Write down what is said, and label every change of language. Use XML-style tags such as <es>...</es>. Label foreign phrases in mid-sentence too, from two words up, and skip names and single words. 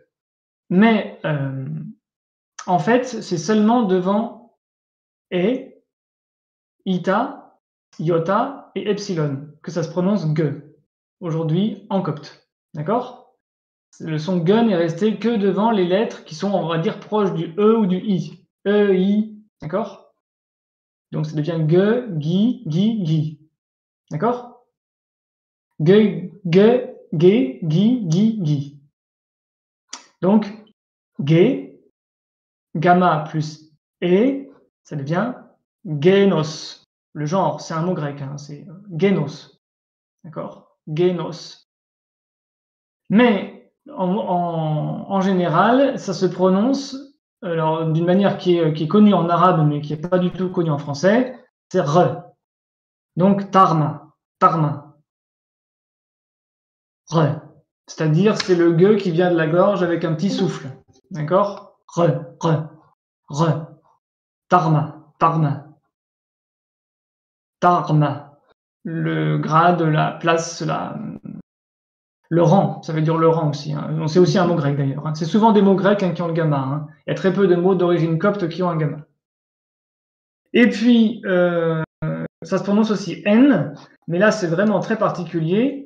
<fr>Mais en fait, c'est seulement devant e, ita, iota et epsilon que ça se prononce gue, aujourd'hui en copte. D'accord? Le son gue n'est resté que devant les lettres qui sont, on va dire, proches du E ou du I. E, I, d'accord? Donc ça devient gue, gui, gi, gi. D'accord? Gue, gue, gue, gi, gi, gi. Donc, gue, gamma plus e, ça devient genos. Le genre, c'est un mot grec, hein, c'est genos. D'accord? Genos. Mais en général, ça se prononce d'une manière qui est connue en arabe, mais qui n'est pas du tout connue en français, c'est re. Donc, tarma, tarma. Re. C'est-à-dire, c'est le gueux qui vient de la gorge avec un petit souffle. D'accord? Re, re, re. Tarma, tarma. Tarma. Le grade, la place, le rang. Ça veut dire le rang aussi. Hein. C'est aussi un mot grec d'ailleurs. Hein. C'est souvent des mots grecs qui ont le gamma. Hein. Il y a très peu de mots d'origine copte qui ont un gamma. Et puis, ça se prononce aussi N, mais là, c'est vraiment très particulier.</fr>